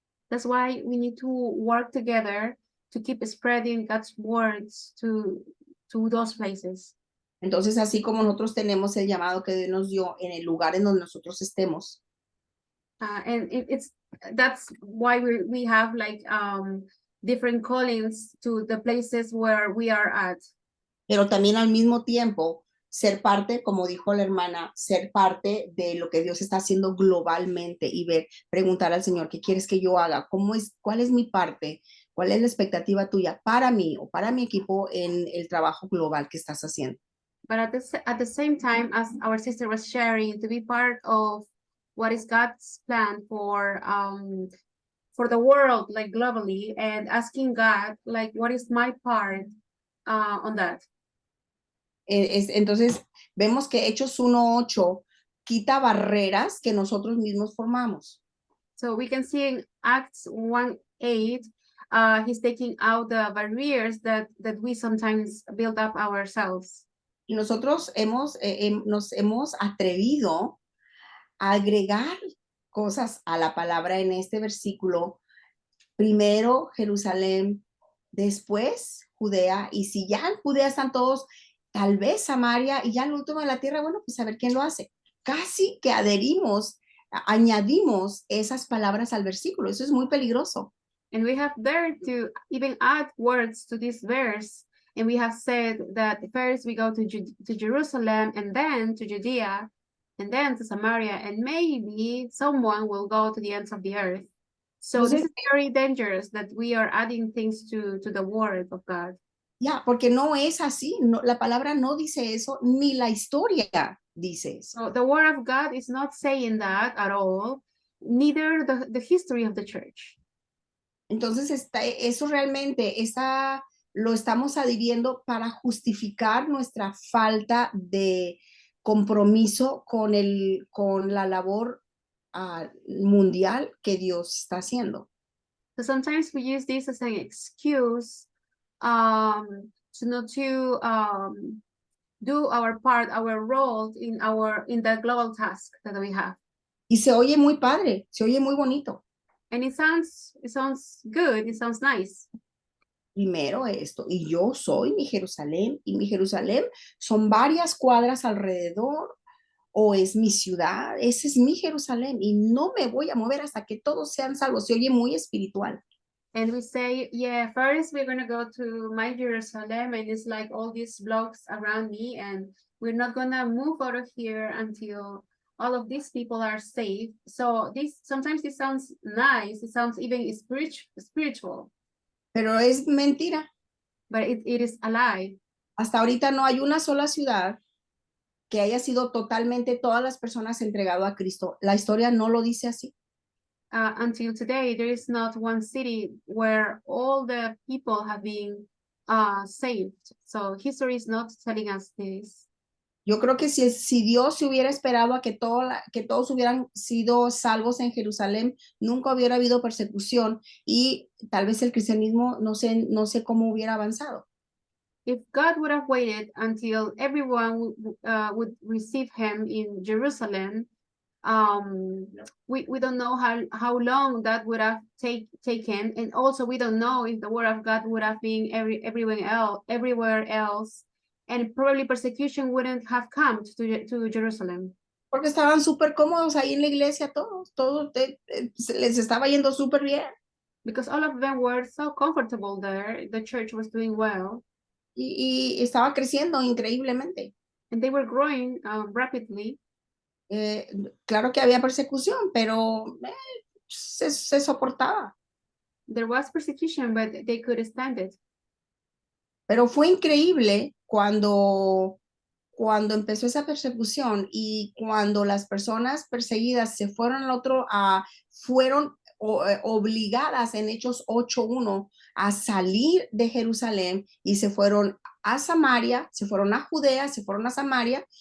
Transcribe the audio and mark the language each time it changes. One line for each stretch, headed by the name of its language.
English: That's why we need to work together to keep spreading God's words to those places.
Spanish: Entonces, así como nosotros tenemos el llamado que Dios nos dio en el lugar en donde nosotros estemos,
English: And that's why we have like different callings to the places where we are at.
Spanish: pero también al mismo tiempo ser parte, como dijo la hermana, ser parte de lo que Dios está haciendo globalmente y preguntar al Señor, ¿qué quieres que yo haga? ¿Cuál es mi parte? ¿Cuál es la expectativa tuya para mí o para mi equipo en el trabajo global que estás haciendo?
English: But at the same time, as our sister was sharing, to be part of what is God's plan for the world, like globally, and asking God, like, what is my part on that?
Spanish: Entonces, vemos que Hechos 1:8 quita barreras que nosotros mismos formamos.
English: So we can see in Acts 1:8, he's taking out the barriers that we sometimes build up ourselves.
Spanish: Y nosotros nos hemos atrevido a agregar cosas a la palabra en este versículo. Primero Jerusalén, después Judea, y si ya en Judea están todos, tal vez Samaria, y ya el último de la tierra, bueno, pues a ver quién lo hace. Casi que añadimos esas palabras al versículo. Eso es muy peligroso.
English: And we have dared to even add words to this verse. And we have said that first we go to Jerusalem, and then to Judea, and then to Samaria, and maybe someone will go to the ends of the earth. So this is very dangerous that we are adding things to the word of God.
Spanish: Ya, porque no es así. No, la palabra no dice eso, ni la historia dice eso.
English: So the word of God is not saying that at all, neither the history of the church.
Spanish: Entonces, eso realmente lo estamos adhiriendo para justificar nuestra falta de compromiso con la labor mundial que Dios está haciendo.
English: So sometimes we use this as an excuse to not to do our part, our role in the global task that we have.
Spanish: Y se oye muy padre, se oye muy bonito.
English: And it sounds good, it sounds nice.
Spanish: Primero esto, y yo soy mi Jerusalén, y mi Jerusalén son varias cuadras alrededor, o es mi ciudad, ese es mi Jerusalén, y no me voy a mover hasta que todos sean salvos. Se oye muy espiritual.
English: And we say, yeah, first we're going to go to my Jerusalem, and it's like all these blocks around me, and we're not going to move out of here until all of these people are saved. So sometimes it sounds nice, it sounds even spiritual.
Spanish: Pero es mentira.
English: But it is a lie.
Spanish: Hasta ahorita no hay una sola ciudad que haya sido totalmente todas las personas entregado a Cristo. La historia no lo dice así.
English: Until today, there is not one city where all the people have been saved. So history is not telling us this.
Spanish: Yo creo que si Dios se hubiera esperado a que todos hubieran sido salvos en Jerusalén, nunca hubiera habido persecución y tal vez el cristianismo no sé cómo hubiera avanzado.
English: If God would have waited until everyone would receive him in Jerusalem, we don't know how long that would have taken, and also we don't know if the word of God would have been everywhere else, and probably persecution wouldn't have come to Jerusalem.
Spanish: Porque estaban súper cómodos ahí en la iglesia todos les estaba yendo súper bien.
English: Because all of them were so comfortable there, the church was doing well.
Spanish: Y estaba creciendo increíblemente.
English: And they were growing rapidly.
Spanish: Claro que había persecución, pero se soportaba.
English: There was persecution, but they could stand it.
Spanish: Pero fue increíble cuando empezó esa persecución y cuando las personas perseguidas se fueron fueron obligadas en Hechos 8:1 a salir de Jerusalén y se fueron a Samaria, se fueron a Judea, se fueron a Samaria.